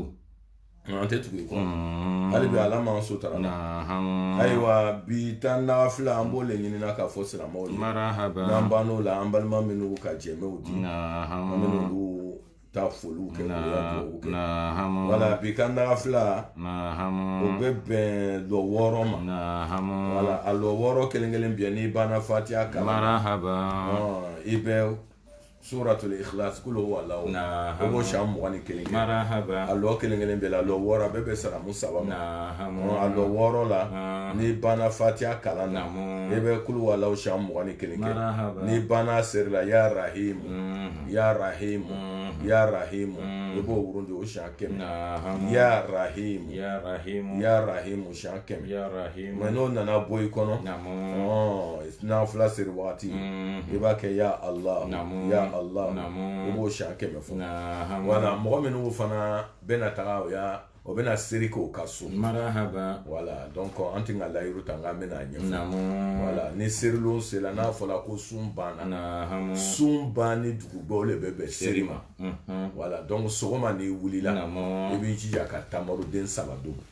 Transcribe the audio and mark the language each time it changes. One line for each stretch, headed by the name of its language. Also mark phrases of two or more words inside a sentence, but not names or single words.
Bambara: an tɛ tugu e kɔ hali bi ala m'an sutara la ayiwa bi tan na fila an b'o le ɲinina k'a fɔ silamɛw ye n'an ban'o la an balima minnu ka jɛmɛw di an bɛ n'olu ta foliw kɛ wala bi kan daga fila o bɛ bɛn lɔ 6 ma wala a lɔ 6 kelen bɛn n'i banna fatiha kalan i bɛ suratul ikhlas
Arabic: قل والله
Bambara: o b'o san 21 kɛ a lɔ kelen bɛɛ la lɔ 6 a bɛɛ bɛ saramu 3 ma a lɔ 6 la n'i banna fatiha kalan na i bɛ
Arabic: قل والله
Bambara: san 21 kɛ n'i banna seri la
Arabic: يا رحيم يا رحيم يا رحيم
Bambara: i b'o wurundi o siɲɛ 100
Arabic: يا رحيم
Bambara: o siɲɛ 100 mɛ n'o nana bɔ i kɔnɔ n'a fila seri wagati i b'a kɛ
Arabic: يا الله يا الله
Bambara: o b'o siɲɛ 100 fɔ wala mɔgɔ minnu fana bɛna taga o bɛna seri k'o ka so wala donc an tɛ ka layiru ta nka an bɛna ɲɛfɔ wala ni serilon sera n'a fɔra ko sun banna sun banni dugubaw le bɛ bɛn seri ma wala donc sɔgɔma n'i wulila i b'i jija ka tamaruden 3 don